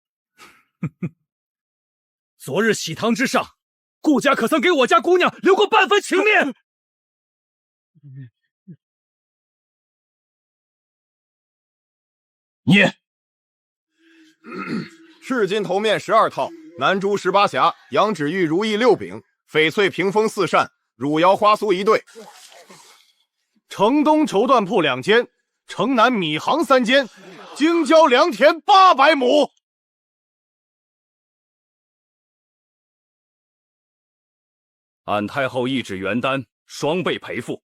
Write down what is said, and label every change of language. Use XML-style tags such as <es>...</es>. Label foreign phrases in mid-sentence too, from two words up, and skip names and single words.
<zh>昨日喜堂之上，顧家可曾給我家姑娘留過半分情面？你赤金头面12套，南珠18匣，羊脂玉如意6柄，翡翠屏風4扇，汝窯花酥1對。城東綢緞鋪2間，城南米行3間，京郊良田800畝。按太后懿旨原单，雙倍賠付。</zh>